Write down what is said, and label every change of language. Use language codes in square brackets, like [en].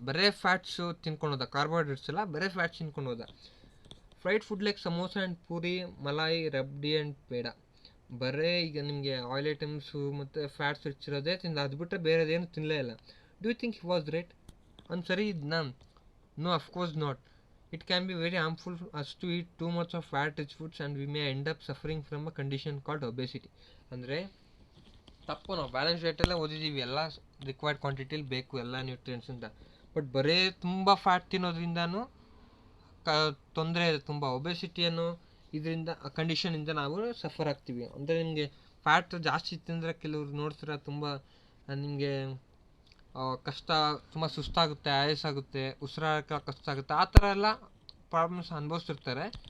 [kn] ಬರೇ ಫ್ಯಾಟ್ಸು ತಿನ್ಕೊಂಡು ಕಾರ್ಬೋಹೈಡ್ರೇಟ್ಸ್ ಎಲ್ಲ ಬರೇ ಫ್ಯಾಟ್ಸ್ ತಿನ್ಕೊಂಡು ಹೋದ. [en] Fried food like samosa and puri, malai, rabdi and peda. [kn] ಬರೀ ಈಗ ನಿಮಗೆ ಆಯಿಲ್ ಐಟಮ್ಸು ಮತ್ತು ಫ್ಯಾಟ್ಸ್ ರಿಚ್ ಇರೋದೇ ತಿಂದ, ಅದು ಬಿಟ್ಟರೆ ಬೇರೆದೇನು ತಿನ್ನಲೇ ಇಲ್ಲ. [en] Do you think he was great? [kn] ಅವ್ನು ಸರಿ ಇದ್ನಾ? [en] No, of course not. It can be very harmful for us to eat too much of fat-rich foods and we may end up suffering from a condition called obesity. [kn] ಅಂದರೆ ತಪ್ಪು, ನಾವು balance ಡಯಟೆಲ್ಲ ಓದಿದ್ದೀವಿ, ಎಲ್ಲ required ಕ್ವಾಂಟಿಟಿಲಿ ಬೇಕು ಎಲ್ಲ nutrients ಅಂತ. But ಬರೀ ತುಂಬ fat ತಿನ್ನೋದ್ರಿಂದನೂ ತೊಂದರೆ ಇದೆ ತುಂಬ. ಒಬೆಸಿಟಿಯನ್ನು ಇದರಿಂದ ಕಂಡೀಷನಿಂದ ನಾವು ಸಫರ್ ಆಗ್ತೀವಿ. ಅಂದರೆ ನಿಮಗೆ ಫ್ಯಾಟ್ ಜಾಸ್ತಿ ತಿಂದರೆ ಕೆಲವ್ರು ನೋಡ್ತೀರ ತುಂಬ ನಿಮಗೆ ಕಷ್ಟ, ತುಂಬ ಸುಸ್ತಾಗುತ್ತೆ, ಆಯಾಸಾಗುತ್ತೆ, ಉಸಿರಾಡೋಕ್ಕೆ ಕಷ್ಟ ಆಗುತ್ತೆ, ಆ ಥರ ಎಲ್ಲ ಪ್ರಾಬ್ಲಮ್ಸ್ ಅನುಭವಿಸ್ತಿರ್ತಾರೆ.